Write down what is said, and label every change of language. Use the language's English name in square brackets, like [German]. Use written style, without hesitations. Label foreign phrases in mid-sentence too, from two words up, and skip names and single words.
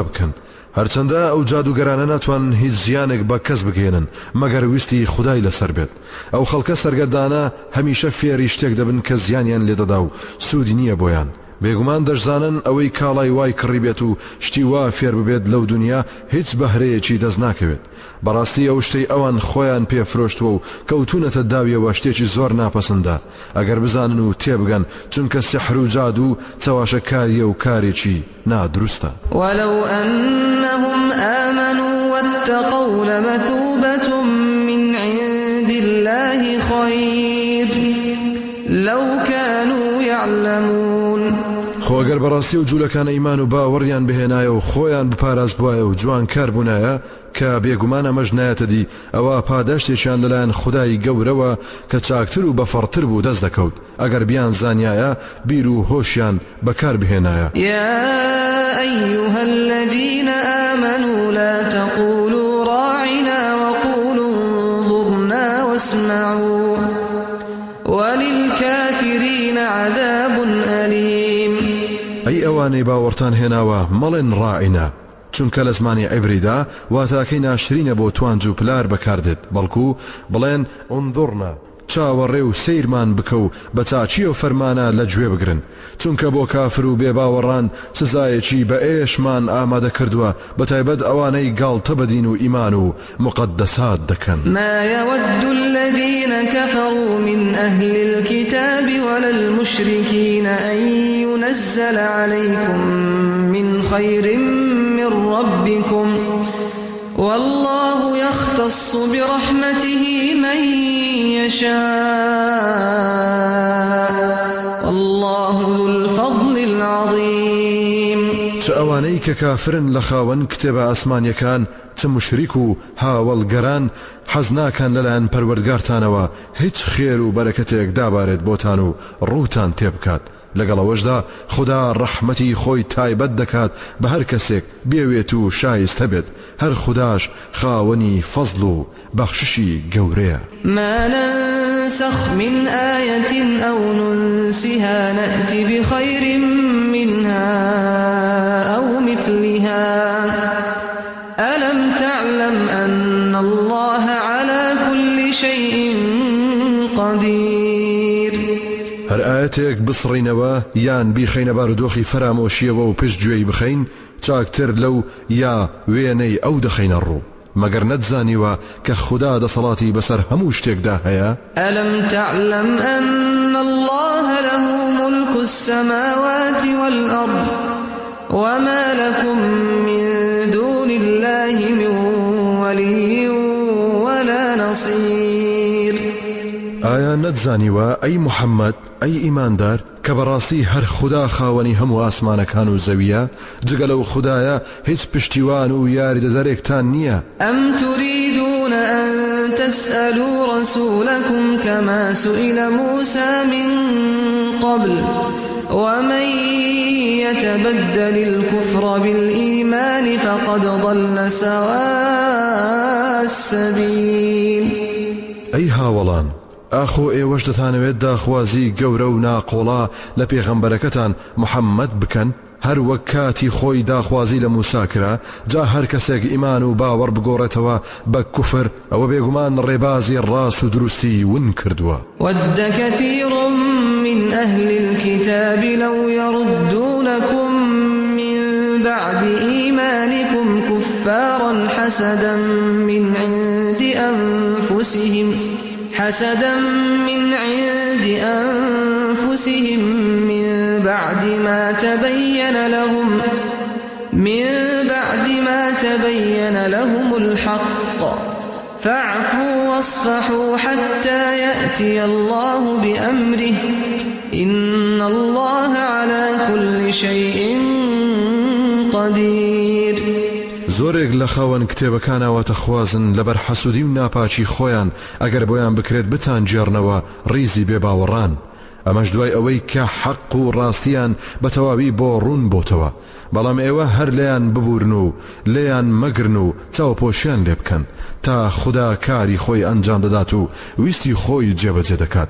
[Central Kurdish] بکەن هەرچەندە ئەو جادوگەرانە ناتوان هیچ زیانێک بە کەس بگێنن مەگەر ویستی خودای لەسەر بێت ئەو خەڵکە سەرگەردانە هەمیشە فێری شتێک دەبن کە زیانیان لێدەدا و سوودی نییە بۆیان بێگومان دەشزانن ئەوەی کاڵای وای کڕی بێت و شتی وا فێر ببێت لەو دنیا هیچ بەهرەیەکی دەست ناکەوێت بەڕاستی ئەو شتەی ئەوان خۆیان پێفرۆشتووە و کەوتونەتە داویەوە شتێکی زۆر ناپەسەندە ئەگەر بزانن و تێبگەن چونکە سحر و جادو چاواشە کاریە و کارێکی نادروستە. [Arabic] ولو أنهم آمنوا واتقوا لمثوبة من عند الله خير لو كانوا يعلمون. [Central Kurdish] خۆگەر بەڕاستی و جوولەکان ئیمان و باوەڕیان بهێنایە و خۆیان بپاراز بوایە و جوان کار بوونایە کە بێگومان ئەمەش نایەتە دی ئەوە پاداشتێکیان لەلایەن خودای گەورەوە کە چاکتر و بەفەڕتر بوو دەست دەکەوت ئەگەر بیان زانیایە بیر و هۆشیان بەکار بهێنایە. [Arabic] يا أيها الذين آمنوا لا تقولوا راعنا وقولوا انظرنا واسمعوا وللكافرين عذاب أليم. [Central Kurdish] ئەی ئەوانەی باوەڕتان هێناوە مەڵێن ڕائینە چونکە لە زمانی عیبریدا واتاکەی ناشرینە بۆ توانج و پلار بەکاردێت بەڵکو بڵێن ئونظورنا چاوەڕێ و سەیرمان بکە و بە چاچی و فەرمانە لە گوێ بگرن چونکە بۆ کافر و بێباوەڕان سزایەکی بە ئێشمان ئامادە کردووە بەتایبەت ئەوانەی گاڵتە بەدین و ئیمان و مقدسات دەکەن. [Arabic] ما يود الذين كفروا من أهل الكتاب ولا المشركين أن ينزل عليكم من خير من ربكم والله يختص برحمته من يشاء والله ذو الفضل العظيم. [Central Kurdish] چ ئەوانەی کە کافرن لە خاوەن کتێبە ئاسمانیەکان چ مشریک و هاوڵگەران حەز ناکەن لەلایەن پەروەردگارتانەوە هیچ خێر و بەرەکەتێک دابارێت بۆتان و ڕووتان تێبکات. لەگەڵەوەشدا خدا ڕەحمەتی خۆی تایبەت دەکات بە هەر کەسێک بێوێت و شایستە بێت. هەر خوداش خاوەنی فەزڵ و بەخششی گەورەیە. [Arabic] ما ننسخ من آية أو ننسها نأت بخير منها أو مثلها ألم تعلم أن الله على كل شيء قدير. [Central Kurdish] هەر ئاەتێک بسڕینەوە یان بیخەینە بارودۆخی فەرامۆشیەوە و پشت گوێی بخەین چاکتر لەو یا وێنەی ئەو دەخەینە ڕوو. مەگەر نەتزانیوە کە خوددا دەسەڵاتی بەسەر هەموو شتێکدا هەیە؟ [Arabic] ألم تعلم أن الله له ملك السماوات والأرض وما لكم من دون الله من ولي ولا نصير. [Central Kurdish] ئایا نەتزانیوە ئەی محەممەد ئەی ئیماندار کە بەڕاستی هەر خوددا خاوەنی هەموو ئاسمانەکان و زەویە جگە لەو خوددایە هیچ پشتیوان و یاریدەدەرێکتان نییە؟ [Arabic] أم تريدون أن تسألوا رسولكم كما سئل موسى من قبل ومن يتبدل الكفر بالإيمان فقد ضل سواء السبيل. [Central Kurdish] ئەی هاوڵان ئاخۆ ئێوەش دەتانەوێت داخوازی گەورە و ناقۆڵا لە پێغەمبەرەکەتان محەممەد بکەن هەر وەک کاتی خۆی داخوازی لە موسا کرا جا هەر کەسێک ئیمان و باوەڕ بگۆڕێتەوە بە کوفر ئەوە بێگومان ڕێبازی ڕاست و دروستی ون کردووە. [Arabic] ود كثير من أهل الكتاب لو يردونكم من بعد إيمانكم كفارا حسدا من عند أنفسهم من بعد ما تبين لهم الحق فاعفوا واصفحوا حتى يأتي الله بأمره إن الله على كل شيء قدير. [Central Kurdish] زۆرێک لە خاوەن کتێبەکانەوە تەخوازن لەبەر حەسوودی و ناپاچی خۆیان ئەگەر بۆیان بکرێت بتان جێڕنەوە ڕیزی بێباوەڕان. ئەمەش دوای ئەوەی کە حەق و ڕاستیان بە تەواوی بۆ ڕوون بۆتەوە. بەڵام ئێوە هەر لێیان ببورن و لێیان مەگرن و چاوپۆشیان لێ بکەن تا خوددا کاری خۆی ئەنجام دەدات و ویستی خۆی جێبەجێ دەکات.